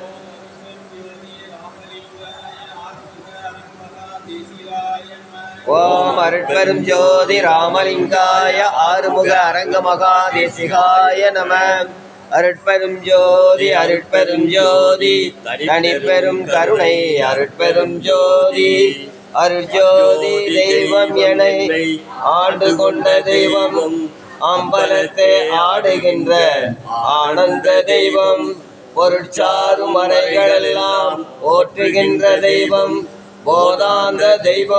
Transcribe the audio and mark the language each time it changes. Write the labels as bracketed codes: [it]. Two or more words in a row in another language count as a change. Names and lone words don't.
[sa] ओम अरुट्पेरुं ज्योति रामलिंगाय आरुमुख रंगमहादेशिकाय नमः। [ta] அருட்பெருஞ் ஜோதி தனிப்பெருங் கருணை அருட்பெருஞ் ஜோதி அருட்ஜோதி தெய்வம் எனை ஆண்டு கொண்ட தெய்வம் அம்பலத்தை ஆடுகின்ற ஆனந்த தெய்வம் பொருட்சாரும் மறைகளெல்லாம் ஓற்றுகின்ற தெய்வம் போதாந்த தெய்வம்